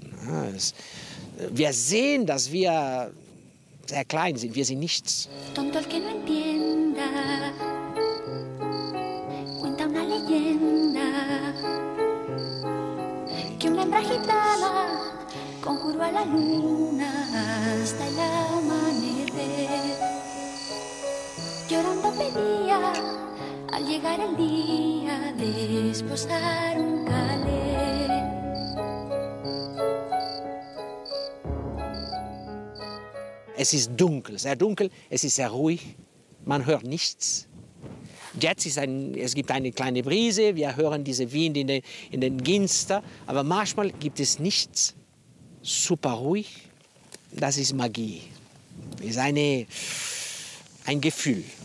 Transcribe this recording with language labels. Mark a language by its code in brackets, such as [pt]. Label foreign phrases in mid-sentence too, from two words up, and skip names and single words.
[de] Wir sehen, dass wir sehr klein sind. Wir sind nichts. [es] Conjuró a la luna hasta el amanecer. Llorando pedía al llegar el día desposar un calé. [de] Es ist dunkel, sehr dunkel, es ist sehr ruhig, man hört nichts. Jetzt es gibt eine kleine Brise, wir hören diese Wind in den Ginster, aber manchmal gibt es nichts. Super ruhig, das ist Magie. Das ist ein Gefühl.